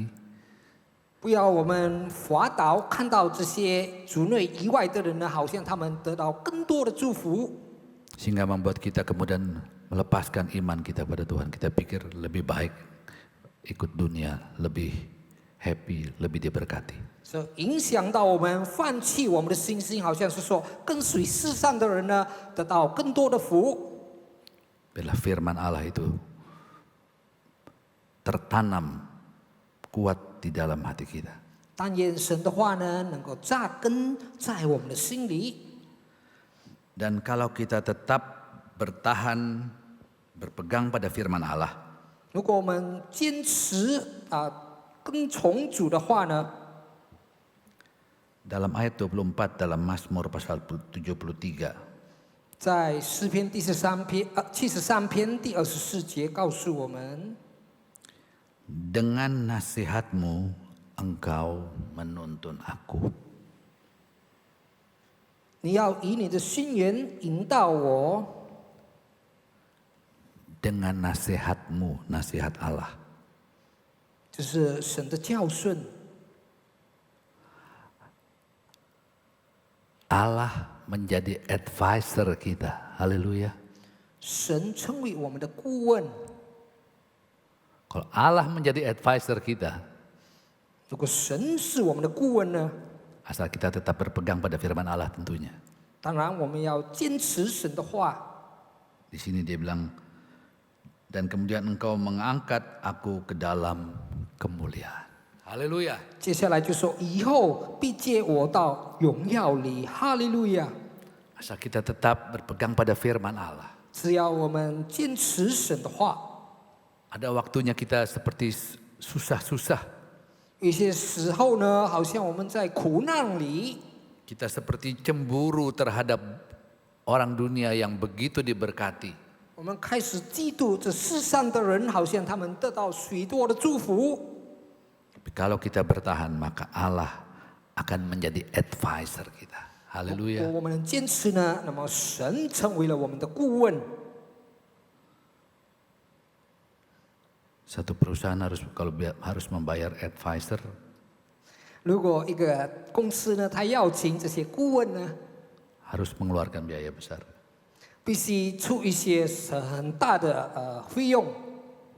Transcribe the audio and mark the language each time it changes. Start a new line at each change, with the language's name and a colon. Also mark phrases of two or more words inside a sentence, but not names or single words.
Chinese: 不要我们滑倒，看到这些族内以外的人呢，好像他们得到更多的祝福，
Indonesian: Sehingga membuat kita kemudian melepaskan iman kita pada Tuhan. Kita pikir lebih baik ikut dunia, lebih happy, lebih diberkati.
Chinese: 所以影响到我们放弃我们的信心，好像是说跟随世上的人呢，得到更多的福。
Indonesian: Bila firman Allah itu tertanam kuat di dalam hati kita.
Chinese: 但愿神的话呢，能够扎根在我们的心里。
Indonesian: Dan kalau kita tetap bertahan, berpegang pada firman Allah,
Chinese: 如果我们坚持跟从主的话呢，
Indonesian: dalam ayat 24 dalam Mazmur pasal 73,
Chinese: 在诗篇第73篇第24节告诉我们，
Indonesian: dengan nasihatmu engkau menuntun aku.
Chinese: 你要以你的心言引导我，
Indonesian: Dengan nasihatmu, nasihat Allah.
Chinese: 这是神的教训。
Indonesian: Allah menjadi advisor kita. Haleluya.
Chinese: 神成为我们的顾问。
Indonesian: Kalau Allah menjadi advisor kita,
Chinese: 如果神是我们的顾问呢，
Indonesian: asal kita tetap berpegang pada firman Allah tentunya.
Chinese: 当然我们要坚持神的话。
Indonesian: Di sini dia bilang, dan kemudian engkau mengangkat aku ke dalam kemuliaan. Haleluya.
Chinese: 接下来就说，以后必接我到荣耀里，哈利路亚！
Indonesian: Asal kita tetap berpegang pada firman Allah.
Chinese: 只要我们坚持神的话，
Indonesian: Ada waktunya kita seperti susah-susah.
Chinese: 有些时候呢，好像我们在苦难里，
Indonesian: Kita seperti cemburu terhadap orang dunia yang begitu diberkati.
Chinese: 我们开始嫉妒这世上的人，好像他们得到许多的祝福。
Indonesian: Tapi kalau kita bertahan, maka Allah akan menjadi advisor kita. Haleluya.
Chinese: 我们坚持呢，那么神成为了我们的顾问。
Indonesian: Satu perusahaan harus membayar advisor,
Chinese: 如果一个公司呢，他要请这些顾问呢，
Indonesian: harus mengeluarkan biaya besar.
Chinese: 必须出一些很大的费用。